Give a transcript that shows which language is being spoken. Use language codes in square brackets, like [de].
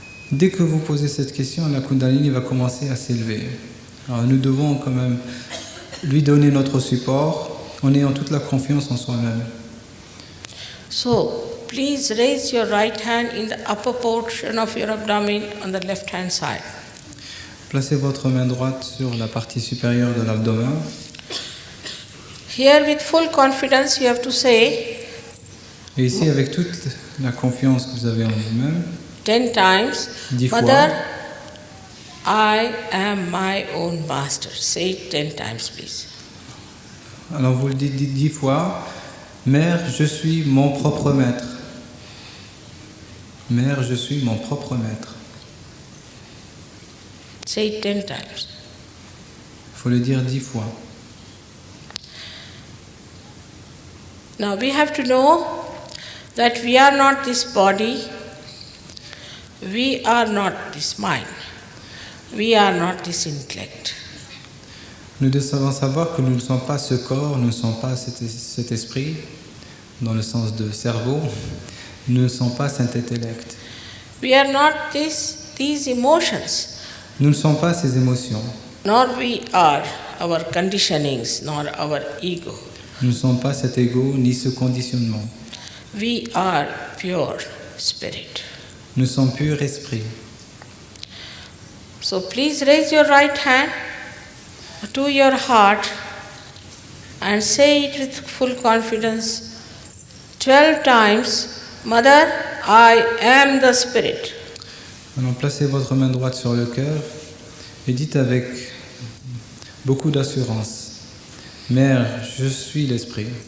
[fr] Dès que vous posez cette question, la Kundalini va commencer à s'élever. Alors nous devons quand même lui donner notre support en ayant toute la confiance en soi-même. [en] So please raise your right hand in the upper portion of your abdomen on the left hand side. [fr] Placez votre main droite sur la partie supérieure de l'abdomen. [en] Here with full confidence you have to say [fr] Et ici, avec toute la confiance que vous avez en vous-même, [en] 10 times, [fr] 10 fois. [en] Mother, I am my own master. Say it 10 times please. [fr] alors vous le dites 10 fois, Mère, je suis mon propre maître. Mère, je suis mon propre maître. [en] Say it 10 times. [fr] Il faut le dire 10 fois. [en] Now we have to know that we are not this body, we are not this mind, we are not this intellect. [fr] Nous devons savoir que nous ne sommes pas ce corps, nous ne sommes pas cet esprit, dans le sens de cerveau, nous ne sommes pas cet intellect. [en] We are not these emotions, [fr] Nous ne sommes pas ces émotions, [en] nor we are our conditionings, nor our ego. [fr] nous ne sommes pas cet ego ni ce conditionnement. [en] We are pure spirit. [fr] Nous sommes pur esprit. [en] So please raise your right hand to your heart and say it with full confidence 12 times, Mother, I am the Spirit. [fr] Maintenant, placez votre main droite sur le cœur et dites avec beaucoup d'assurance, Mère, je suis l'Esprit.